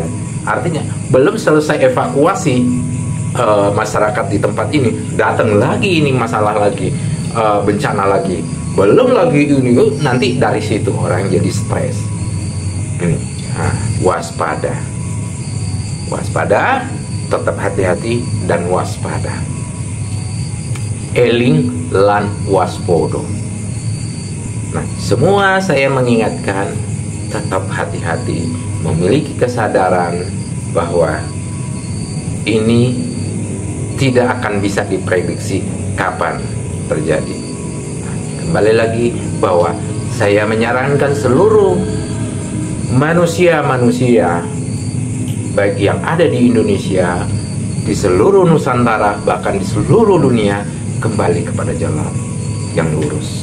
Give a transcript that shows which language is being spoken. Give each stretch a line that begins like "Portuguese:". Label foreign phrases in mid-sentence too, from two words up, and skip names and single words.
Indonesian: Artinya belum selesai evakuasi masyarakat di tempat ini, datang lagi ini masalah lagi, bencana lagi, belum lagi ini, nanti dari situ orang jadi stres. Ini, waspada, waspada, tetap hati-hati dan waspada.
Javanese: Eling lan waspodo.
Indonesian: Nah, semua saya mengingatkan, tetap hati-hati, memiliki kesadaran bahwa ini tidak akan bisa diprediksi kapan terjadi. Nah, kembali lagi bahwa saya menyarankan seluruh manusia-manusia baik yang ada di Indonesia, di seluruh Nusantara, bahkan di seluruh dunia, kembali kepada jalan yang lurus.